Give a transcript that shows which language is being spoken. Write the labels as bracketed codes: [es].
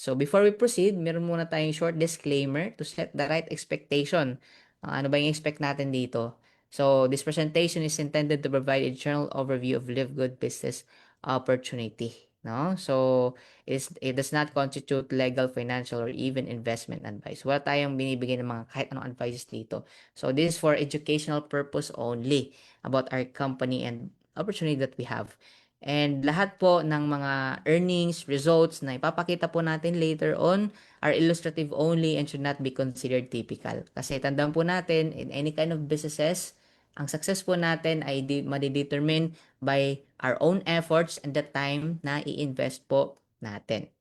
[en] So before we proceed, [tl] meron muna tayong [en] short disclaimer to set the right expectation. [tl] Ano ba yung expect natin dito? [en] So, this presentation is intended to provide a general overview of Live Good business opportunity. No? So, it does not constitute legal, financial, or even investment advice. [tl] Wala tayong binibigay ng mga kahit anong advices dito. [en] So, this is for educational purpose only about our company and opportunity that we have. And [tl] lahat po ng mga [en] earnings, results [tl] na ipapakita po natin [en] later on are illustrative only and should not be considered typical. [tl] Kasi tandaan po natin, [en] in any kind of businesses, [tl] ang success po natin ay madidetermine [en] by our own efforts and the time [tl] na i-invest po natin.